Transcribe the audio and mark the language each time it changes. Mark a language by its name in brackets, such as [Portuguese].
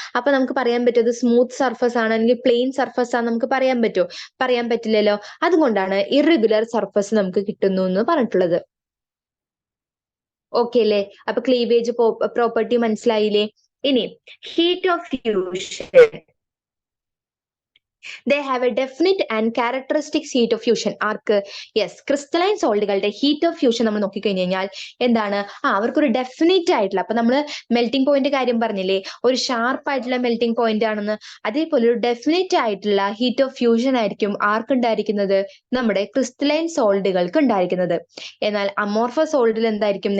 [Malayalam] അപ്പൊ നമുക്ക് പറയാൻ പറ്റും സ്മൂത്ത് സർഫസ് ആണ് അല്ലെങ്കിൽ പ്ലെയിൻ സർഫസ് ആണ് നമുക്ക് പറയാൻ പറ്റുമോ? പറയാൻ പറ്റില്ലല്ലോ. അതുകൊണ്ടാണ് ഇറഗുലർ സർഫസ് നമുക്ക് കിട്ടുന്നു എന്ന് പറഞ്ഞിട്ടുള്ളത്. ഓക്കെ അല്ലേ? അപ്പൊ ക്ലീവേജ് പ്രോപ്പർട്ടി മനസ്സിലായില്ലേ? ഇനി heat of fusion. [English] They have a definite and characteristic heat of fusion. [Malayalam] Arc? Yes, crystalline സോളിഡുകളുടെ heat of fusion നമ്മൾ നോക്കിക്കഴിഞ്ഞു കഴിഞ്ഞാൽ എന്താണ്? അവർക്കൊരു ഡെഫിനിറ്റ് ആയിട്ടുള്ള, അപ്പൊ നമ്മൾ മെൽറ്റിംഗ് പോയിന്റ് കാര്യം പറഞ്ഞില്ലേ, ഒരു ഷാർപ്പ് ആയിട്ടുള്ള മെൽറ്റിംഗ് പോയിന്റ് ആണെന്ന്. അതേപോലെ ഒരു ഡെഫിനിറ്റ് ആയിട്ടുള്ള ഹീറ്റ് ഓഫ് ഫ്യൂഷൻ ആയിരിക്കും ആർക്കുണ്ടായിരിക്കുന്നത്? നമ്മുടെ ക്രിസ്റ്റലൈൻ സോളിഡുകൾക്ക് ഉണ്ടായിരിക്കുന്നത്. എന്നാൽ അമോർഫസ് സോളിഡിൽ എന്തായിരിക്കും?